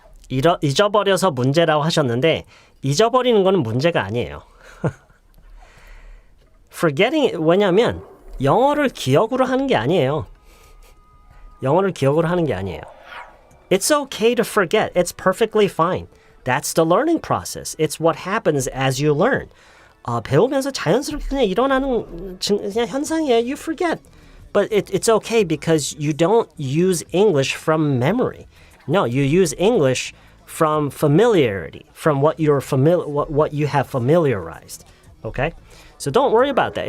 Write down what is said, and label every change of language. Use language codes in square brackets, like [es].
[ko] 잊어버려서 문제라고 하셨는데 잊어버리는 거는 문제가 아니에요. [en] Forgetting, [ko] 왜냐면 영어를 기억으로 하는 게 아니에요. 영어를 기억으로 하는 게 아니에요. [en] It's okay to forget. It's perfectly fine. That's the learning process. It's what happens as you learn. [ko] 배우면서 자연스럽게 그냥 일어나는 그냥 현상이에요. [en] You forget. But it's okay because you don't use English from memory. No, you use English from familiarity, from what what you have familiarized. Okay? So don't worry about that.